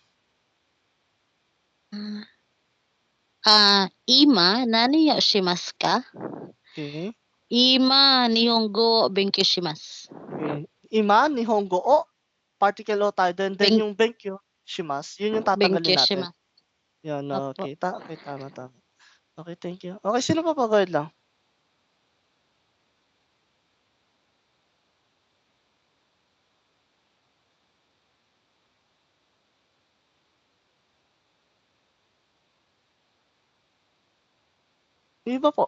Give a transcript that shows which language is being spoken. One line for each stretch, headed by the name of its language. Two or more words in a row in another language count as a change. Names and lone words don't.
Japanese: 今、何よしますか?
Filipino: Okay. Ima,
Japanese: 日本語勉強します.
Filipino: Okay. Ima,
Japanese: 日本語を,
Filipino: particle o tayo. Then yung
Japanese: 勉強、します.
Filipino: Yun yung tatanggalin Benkyou natin. shimasu. Yan, Opo. okay. Okay, tama. Okay,
English: thank you.
Filipino: Okay, sino pa po?
English: Go ahead lang.
Filipino: Iba po.